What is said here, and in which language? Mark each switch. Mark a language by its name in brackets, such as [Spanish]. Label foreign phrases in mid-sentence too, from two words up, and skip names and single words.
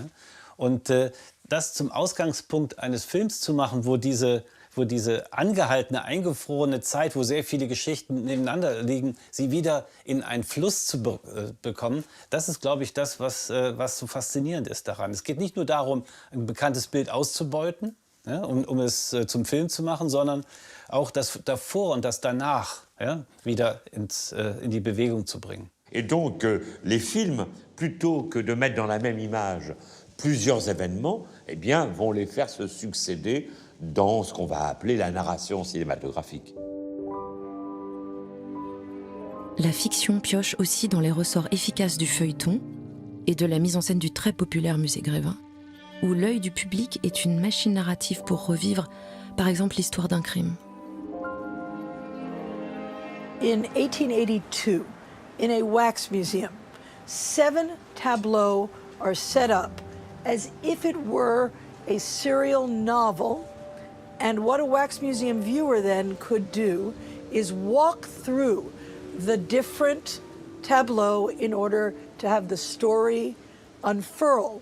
[German] Und das zum Ausgangspunkt eines Films zu machen, wo diese angehaltene, eingefrorene Zeit, wo sehr viele Geschichten nebeneinander liegen, sie wieder in einen Fluss zu bekommen, das ist, glaube ich, das, was so faszinierend ist daran. Es geht nicht nur darum, ein bekanntes Bild auszubeuten, ja, um es zum Film zu machen, sondern auch das davor und das danach, ja, wieder in die Bewegung zu bringen. [French] Et donc, les films, plutôt que de mettre dans la même image plusieurs événements, eh bien, vont les faire se succéder dans ce qu'on va appeler la narration cinématographique. La fiction pioche aussi dans les ressorts efficaces du feuilleton et de la mise en scène du très populaire Musée Grévin, où l'œil du public est une machine narrative pour revivre, par exemple, l'histoire d'un crime. [English] In 1882, in a wax museum, 7 tableaux are set up as if it were a serial novel. And what a wax museum viewer then could do is walk through the different tableaux in order to have the story unfurl.